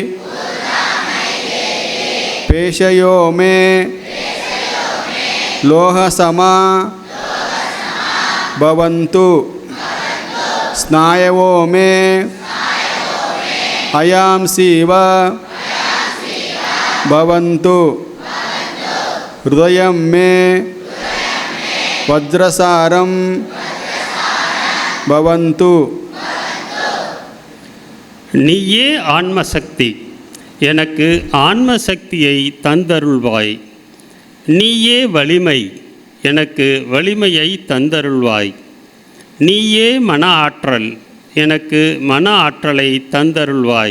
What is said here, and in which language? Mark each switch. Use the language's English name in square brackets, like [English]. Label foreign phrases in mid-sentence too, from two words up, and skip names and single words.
[Sanskrit] पेशयो मे लोहसमा भवन्तु स्नायवो मे अयांसीव भवन्तु हृदयं मे वज्रसारं भवन्तु. [Tamil] நீயே ஆன்மசக்தி, எனக்கு ஆன்மசக்தியை தந்தருள்வாய். நீயே வலிமை, எனக்கு வலிமையை தந்தருள்வாய். நீயே மன ஆற்றல், எனக்கு மன ஆற்றலை தந்தருள்வாய்.